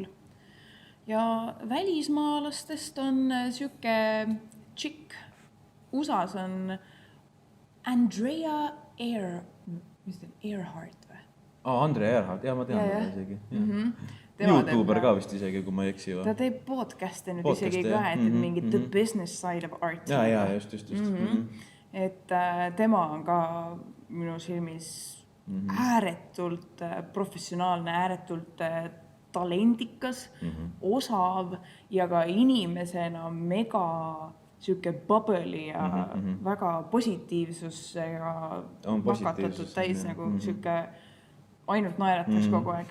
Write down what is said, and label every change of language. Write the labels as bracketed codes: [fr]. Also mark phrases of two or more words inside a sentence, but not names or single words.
[et] Ja välismaalastest on siuke tšikk. USAs on Andrea Earhart või? Andrea Earhart, ma tean seda isegi. YouTuber ka vist isegi, kui ma ei eksi. Ta teeb podcast'e nüüd isegi ka, et mingi [en] the business side of art. [et] Ja, just. Et tema on ka minu silmis ääretult professionaalne, ääretult talendikas, osav ja ka inimesena mega siuke bubbly ja väga positiivsusega vakatatud täis nagu siuke ainult naerataks kogu aeg.